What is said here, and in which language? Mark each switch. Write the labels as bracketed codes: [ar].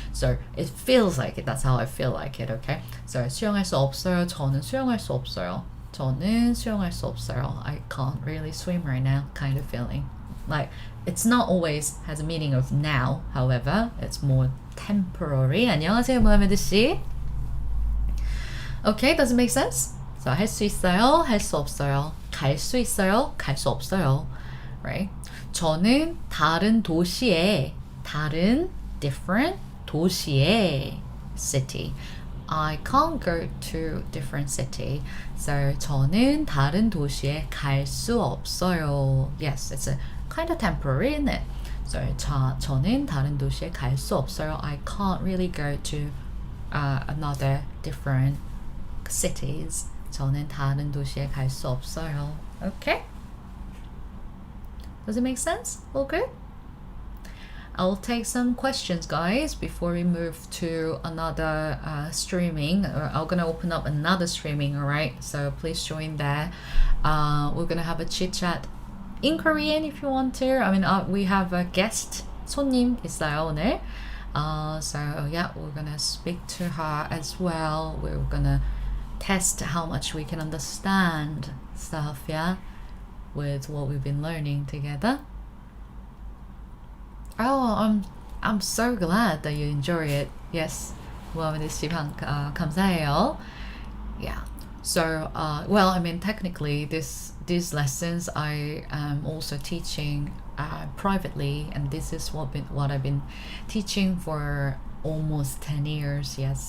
[en] So it feels like it. That's how I feel like it. Okay. So [ko] 수영할 수 없어요. 저는 수영할 수 없어요. 저는 수영할 수 없어요. [en] I can't really swim right now. Kind of feeling. Like it's not always has a meaning of now. However, it's more temporary. [ko] 안녕하세요, 모하메드 씨. [en] Okay, does it make sense? [ko] So 할 수 있어요, 할 수 없어요. 갈 수 있어요, 갈 수 없어요. Right? 저는 다른 도시에, 다른 different 도시에 city. [en] I can't go to different city. [ko] So 저는 다른 도시에 갈 수 없어요. [en] Yes, it's a kind of temporary, isn't it? [ko] So 저는 다른 도시에 갈 수 없어요. [en] I can't really go to another different cities. [ko] 저는 다른 도시에 갈 수 없어요. [en] Okay? Does it make sense? All good? I'll take some questions, guys, before we move to another streaming. I'm gonna open up another streaming, alright? So please join there. We're gonna have a chit chat in Korean if you want to. I mean, we have a guest. [ko] 손님 있어요 오늘. [en] So yeah, we're gonna speak to her as well. We're gonna test how much we can understand stuff, yeah, with what we've been learning together. Oh, I'm so glad that you enjoy it. [ko] Yes, 모하메드 씨 감사해요. [en] Yeah. So, well, I mean, technically, these lessons I am also teaching privately, and this is what I've been teaching for almost 10 years. Yes.